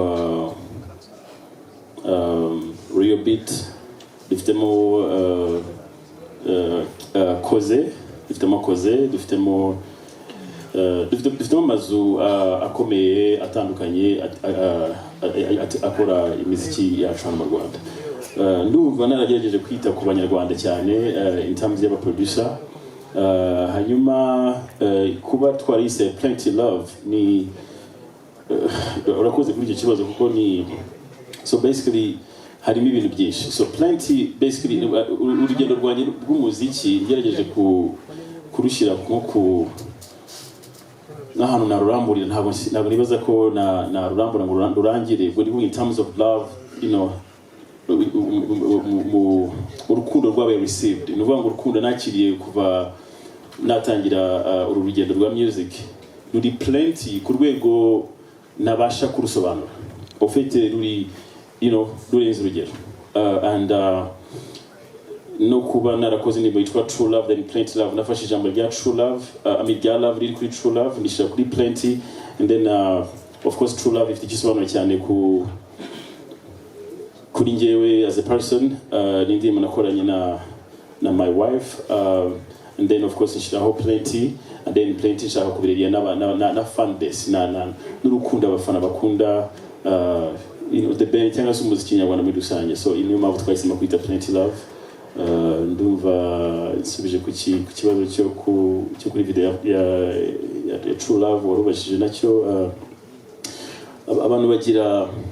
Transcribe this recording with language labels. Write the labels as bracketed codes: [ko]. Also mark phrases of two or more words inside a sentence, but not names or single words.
[en] real beat [rw] dufitemo dufitemo amazu akomeye atandukanye akora imiziki yacu hano mu Rwanda ndumva naragerageje kwita ku banyarwanda cyane [en] in terms [rw] y'aba producer hanyuma kuba twarise Plenty Love ni urakoze kuri icyo kibazo kuko ni [en] so basically [rw] harimo ibintu byinshi so Plenty basically urugendo rwanjye rw'umuziki ngerageje kurushyira nko n'ahantu naruramburira ntabwo nibaza ko narurambura ngo rurangire [en] but in terms of love [rw] urukundo rwabaye received ni ukuvuga ngo urukundo nakiriye kuva natangira uru rugendo rwa music ruri Plenty ku rwego nabasha kurusobanura ufite ruri rurenze urugero [en] and no [rw] kuba narakoze indirimbo yitwa True Love then Plenty Love nafashe ijambo rya True Love rya love riri kuri True Love ndishira kuri Plenty [en] and then of course [rw] True Love ifite igisobanuro cyane kuri njyewe [en] as a person [rw] ni indirimbo nakoranye na [en] my wife and then of [rw] course nshiraho Plenty [en] and then [rw] Plenty nshaka kubiririya na [en] fan base [rw] n'urukundo abafana bakunda [en] the band [rw] cyangwa se umuziki nyarwanda muri rusange so niyo mpamvu twahisemo kwita Plenty Love ndumva nsubije ku kibazo cyo kuri video ya True Love warubashije nacyo abantu bagira